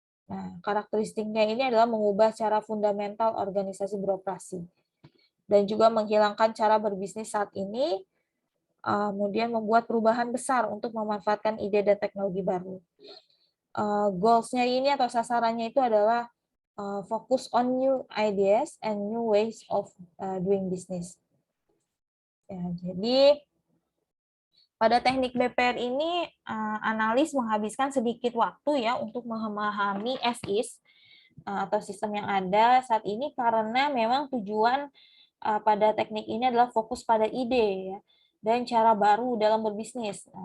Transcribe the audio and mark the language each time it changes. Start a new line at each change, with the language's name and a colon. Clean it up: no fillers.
Indonesian: Nah, karakteristiknya ini adalah mengubah cara fundamental organisasi beroperasi dan juga menghilangkan cara berbisnis saat ini, kemudian membuat perubahan besar untuk memanfaatkan ide dan teknologi baru. Goals-nya ini atau sasarannya itu adalah
English: focus on new ideas and new ways of doing business.
Indonesian: Ya, jadi pada teknik BPR ini, analis menghabiskan sedikit waktu ya untuk memahami as is atau sistem yang ada saat ini, karena memang tujuan pada teknik ini adalah fokus pada ide ya, dan cara baru dalam berbisnis.